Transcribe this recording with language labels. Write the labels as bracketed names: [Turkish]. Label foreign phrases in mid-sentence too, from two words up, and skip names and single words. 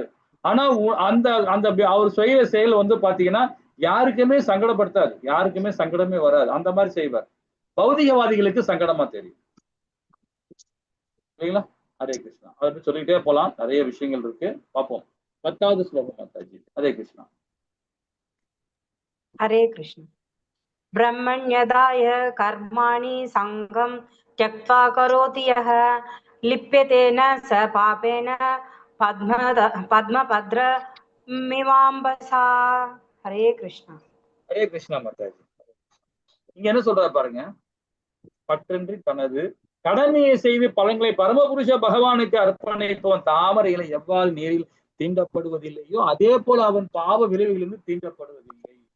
[Tamil] ஆனா அந்த அந்த அவர் செய்யற செயல் வந்து பாத்தீங்கன்னா யாருக்குமே சங்கடப்படுத்தாது, யாருக்குமே சங்கடமே வராது. அந்த மாதிரி செய்வார். பௌதிகவாதிகளுக்கு சங்கடமா தெரியும். சரிங்களா? ஹரே கிருஷ்ணா. அதை சொல்லிட்டே போலாம், நிறைய விஷயங்கள் இருக்கு, பார்ப்போம். 10வது ஸ்லோகம் மாதாஜி. ஹரே கிருஷ்ணா. [Sanskrit] हरे कृष्ण। ब्रह्मण्यदाय कर्माणि संगं त्यक्त्वा करोति यः लिप्यते न स पापेन पद्मपद्रमिवाम्बसा। हरे कृष्ण। [Tamil] ஹரே கிருஷ்ணா மாதாஜி. இங்க என்ன சொல்றாரு பாருங்க. பற்றின்றி தனது கடமையை செய்து பலன்களை பரமபுருஷ பகவானுக்கு அர்ப்பணிப்பவன் தாமரை இலை எவ்வாறு நீரில் தீண்டப்படுவதில்லையோ அதே போல அவன் பாவ விளைவுகளிலிருந்து தீண்டப்படுவதில்லை.